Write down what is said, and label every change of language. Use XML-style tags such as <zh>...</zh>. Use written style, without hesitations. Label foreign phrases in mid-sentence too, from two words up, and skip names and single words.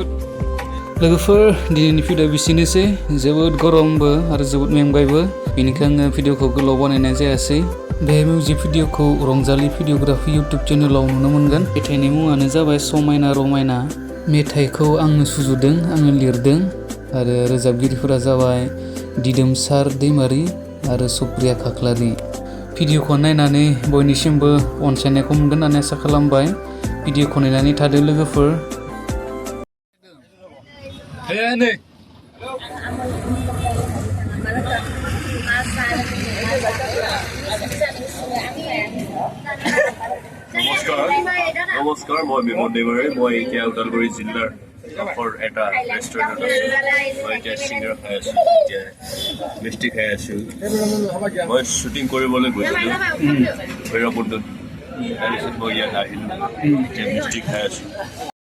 <brx>लोगोफोर दिनैनि भिडिअ बिसिनोसै जोबोद गरमबो आरो जोबोद मेंबायबो बेनिखायनो आङो भिडिअखौ गोलाव बानायनाय जायासै बे मिउजिक भिडिअखौ रंजालि भिडियोग्राफी इउटुब चेनेलाव नुनो मोनगोन मेथाइनि मुङानो जाबाय समायना रमायना मेथाइखौ आंनो सुजुदों आङो लिरदों आरो रोजाबगिरिफोरा जाबाय दिदोमसार दैमारि आरो सुप्रिया खाख्लारि भिडिअखौ नायनानै बयनिसिमबो अनसायनायखौ मोनगोन होननानै आसा खालामबाय भिडिअखौ नायनानै थादो लोगोफोर</brx> <as>নমস্কাৰ মই বিমল দেৱাৰী মই এতিয়া ওদালগুৰি জিলাৰ কাষৰ এটা ৰেষ্টুৰেণ্টত আছোঁ মই এতিয়া চিংগাৰ খাই আছোঁ এতিয়া মিষ্টি খাই আছোঁ মই শ্বুটিং কৰিবলৈ গৈছিলোঁ ভৈৰৱকুণ্ডত তাৰপিছত মই ইয়াত আহিলোঁ এতিয়া মিষ্টি খাই আছোঁ</as>